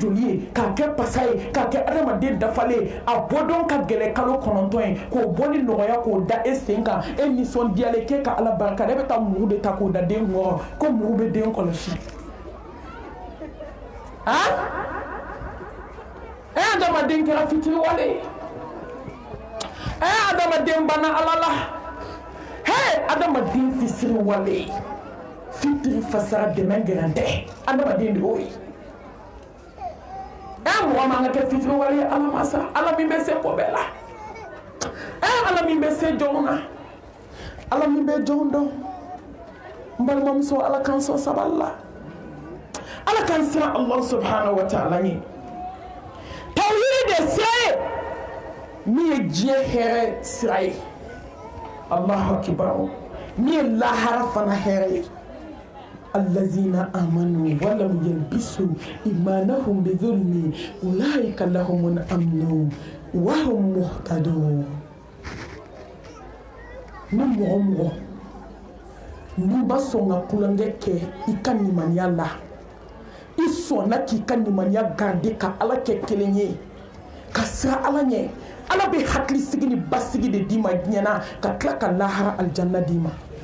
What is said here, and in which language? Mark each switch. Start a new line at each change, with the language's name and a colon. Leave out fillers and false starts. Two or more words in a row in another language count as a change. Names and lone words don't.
Bambara: joli ye k'a kɛ pasa ye k'a kɛ adamaden dafalen a bɔdɔn ka gɛlɛ kalo 9 ye k'o bɔli nɔgɔya k'o da e sen kan e nisɔndiyalen k'e ka ala barika e bɛ taa mugu de ta k'o da den kɔrɔ ko mugu bɛ den kɔlɔsi adamaden kɛra fitiri wale adamaden banna ala la adamaden fisiri wale fitiri fasara dɛmɛ gɛrɛn tɛ adamaden de y'o ye mɔgɔ man ka kɛ fitiri wale ye ala ma sa ala min bɛ se ko bɛɛ la ala min bɛ se jɔn na ala min bɛ jɔn dɔn n balimamuso ala k'an sɔn sabali la ala kan siran
Arabic: الله سبحانه وتعالى
Bambara: ye tawhid de sira ye min ye diɲɛ hɛrɛ sira ye
Arabic: الله أكبر
Bambara: min ye lahara fana hɛrɛ ye
Arabic: الذين آمنوا ولم يلبسوا إيمانهم بظلم أولئك لهم الأمن وهم مهتدون
Bambara: ni mɔgɔ n'u ba sɔn ka kulonkɛ kɛ i ka nimaniya la i sɔnna k'i ka nimaniya garder ka ala kɛ kelen ye ka siran ala ɲɛ ala bɛ hakilisigi ni basigi de d'i ma diɲɛ na ka tila ka lahara alijanna d'i ma